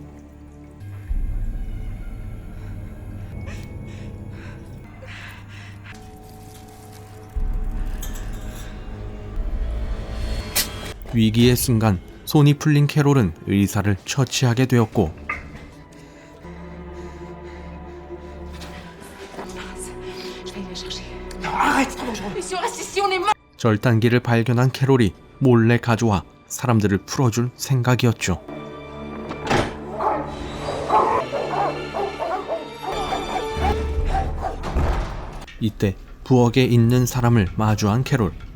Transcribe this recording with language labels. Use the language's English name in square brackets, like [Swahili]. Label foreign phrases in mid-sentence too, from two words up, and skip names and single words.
[Korean] 위기의 순간 손이 풀린 캐롤은 의사를 처치하게 되었고, [French] Je vais aller la chercher. Non, arrête, c'est trop dangereux. Mais si on reste ici, on est mort. [Korean] 절단기를 발견한 캐롤이 몰래 가져와 사람들을 풀어줄 생각이었죠. 이때 부엌에 있는 사람을 마주한 캐롤.